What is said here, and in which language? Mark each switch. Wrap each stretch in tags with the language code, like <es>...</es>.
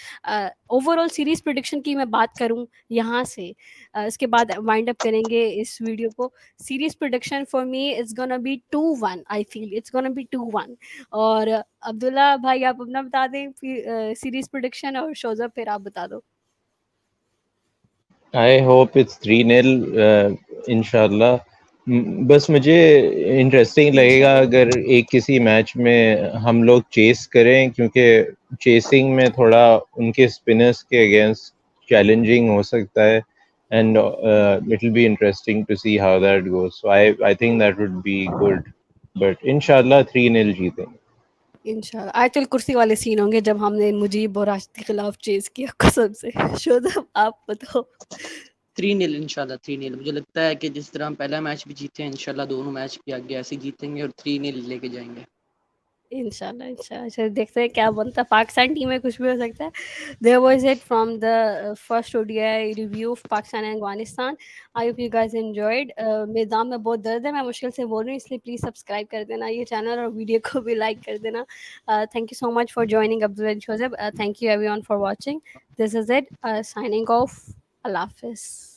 <ur>Over all series prediction کی میں بات کروں یہاں سے, اس کے بعد وائنڈ اپ کریں گے اس ویڈیو کو.</ur> <en>Series prediction for me it's gonna be 2-1, I feel it's gonna be 2-1.</en> <ur>اور عبداللہ بھائی آپ اپنا بتا دیں سیریز پریڈکشن, اور شوزہ پھر آپ بتا دو.</ur> <en>I hope it's 3-0 انشاءاللہ.</en> <ur>بس مجھے انٹرسٹنگ لگے گا اگر ایک کسی میچ میں ہم لوگ چیس کریں, کیونکہ چیسنگ میں تھوڑا ان کے اسپنرس کے اگینسٹ چیلنجنگ ہو سکتا ہے,</ur> <en>and it will be interesting to see how that goes. So I think that would be good, but inshallah 3-0</en> <ur>جیتیں گے. انشاءاللہ آیت الکرسی والے سین ہوں گے جب ہم نے مجیب اور راشد کے خلاف چیز کیا, قسم سے. شوزہ آپ بتاؤ. 3-0 انشاءاللہ 3-0. مجھے لگتا ہے کہ جس طرح ہم پہلا میچ بھی جیتے ہیں انشاءاللہ دونوں میچ بھی آگے ایسے جیتیں گے اور 3-0 لے کے جائیں گے. انشاءاللہ دیکھتے ہیں کیا بنتا ہے. پاکستان ٹیم میں کچھ بھی ہو سکتا ہے.</ur> <en>There was it from the first ODI review of Pakistan and Afghanistan. I hope you guys enjoyed.</en> <ur>میدان میں بہت درد ہے, میں مشکل سے بول رہی ہوں, اس لیے پلیز سبسکرائب کر دینا یہ چینل اور ویڈیو کو بھی لائک کر دینا.</ur> <en>Thank you so much for joining Abdul and Shozeb. Thank you everyone for watching. This is it. Signing off. Allah Hafiz.</en>